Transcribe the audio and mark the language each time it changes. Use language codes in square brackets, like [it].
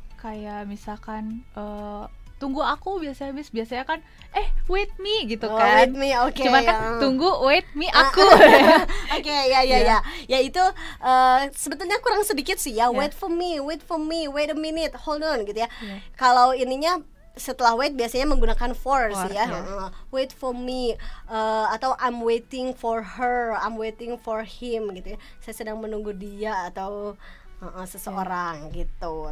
[id] kayak misalkan tunggu aku biasanya kan [en] wait me [id] gitu kan. [en] Wait me, oke. [id] Cuma kan tunggu [en] wait me [id] aku. Oke, ya. Ya itu sebetulnya kurang sedikit sih ya. [en] Wait for me, wait a minute, hold on [id] gitu ya. Kalau ininya setelah wait biasanya menggunakan for sih ya. [en] Wait for me, atau I'm waiting for her, I'm waiting for him gitu ya. [id] Saya sedang menunggu dia atau seseorang gitu.